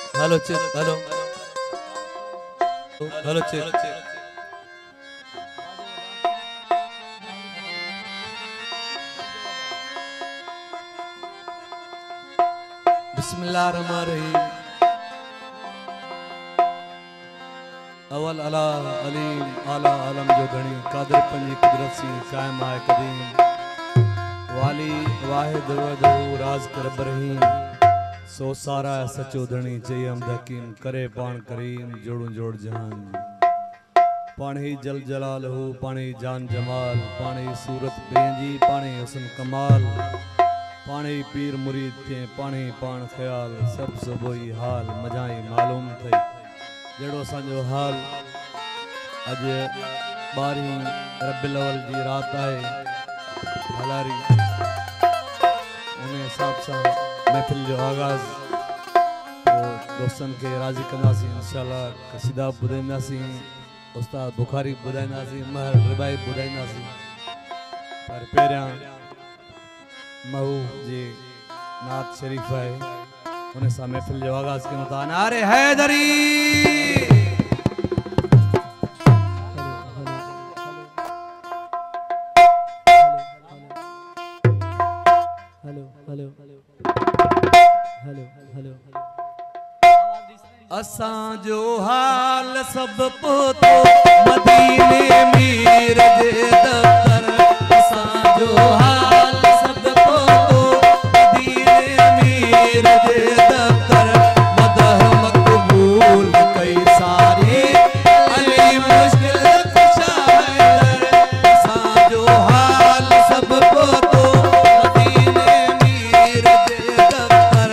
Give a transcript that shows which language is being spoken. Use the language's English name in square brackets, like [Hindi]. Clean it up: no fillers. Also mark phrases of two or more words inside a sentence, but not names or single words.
[English] hello check hello hello check [Sindhi] बिस्मिल्लाहिर्रहमानिर्रहीम अवल अला अलीम आला आलम जो घणी कादर पंजी कुदरत सी कायम आए कदीम वाली वाहिद वदहू राज कर रहीम सो सारा सचो धनी चई हम हकीम करे पान करीम जोड़ू जोड़ जहान पानी जल जलाल हो पानी जान जमाल पानी सूरत बेंजी पानी हुस्न कमाल पानी पीर मुरीद थे पानी पान ख्याल सब सुबोई हाल मजाई मालूम थई जड़ो संजो हाल अज 12 रबीउल अव्वल जी रात आए हलारी उन्हें हिसाब सां महफिल जो आगाज तो दोस्तन के राजी कंदासीं इंशाअल्लाह कसीदा बुधाईंदासीं उस्ताद बुखारी बुधाईंदासीं महर रिबाई बुधाईंदासीं पर पहिरियां महू जी नात शरीफ है उन सां महफिल जो आगाज कयूं था नारे हैदरी असां जो हाल सब पोतो मदीने मीर जे दफ्तर असां जो हाल सब पोतो मदीने मीर जे दफ्तर मदह मकबूल कई सारी अली मुश्किल खुशा है असां जो हाल सब पोतो मदीने मीर जे दफ्तर